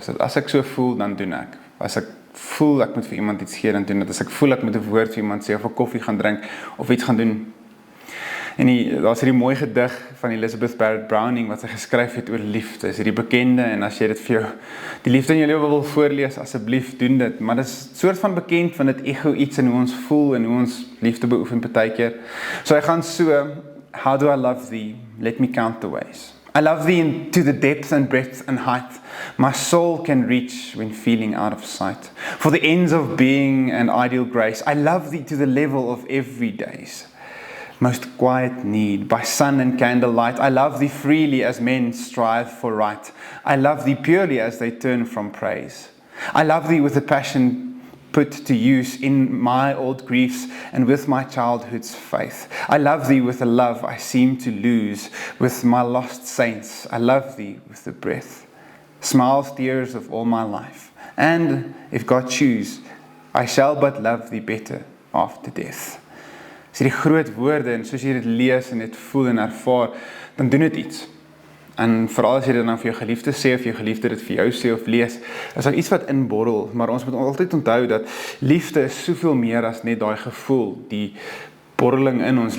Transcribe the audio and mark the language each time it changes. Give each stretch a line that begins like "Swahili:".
Afrikaans: So as ek so voel, dan doen ek. As ek voel ek moet vir iemand iets gee, dan doen ek. As ek voel ek moet 'n woord vir iemand sê of 'n koffie gaan drink of iets gaan doen. En daar's hierdie mooi gedig van Elizabeth Barrett Browning wat sy geskryf het oor liefde. Is hierdie bekende en as jy dit vir jou die liefde in jou lewe wil voorlees, asseblief doen dit. Maar dit is soort van bekend van dit ego iets in hoe ons voel en hoe ons liefde beoefen partykeer. So hy gaan so,
English: how do I love thee? Let me count the ways. I love thee into the depth and breadth and height my soul can reach when feeling out of sight. For the ends of being and ideal grace, I love thee to the level of everyday's most quiet need. By sun and candlelight, I love thee freely as men strive for right. I love thee purely as they turn from praise. I love thee with a passion put to use in my old griefs and with my childhood's faith. I love thee with a love I seem to lose with my lost saints. I love thee with the breath, smiles, tears of all my life. And if God choose, I shall but love thee better after death.
Afrikaans: As jy die groot woorde en soos jy dit lees en dit voel en ervaar, dan doen dit iets. En veral as jy dit dan vir jou geliefde sê of jou geliefde dit vir jou sê of lees, is daar iets wat inborrel, maar ons moet altyd onthou dat liefde is soveel meer as net daai gevoel, die borreling in ons.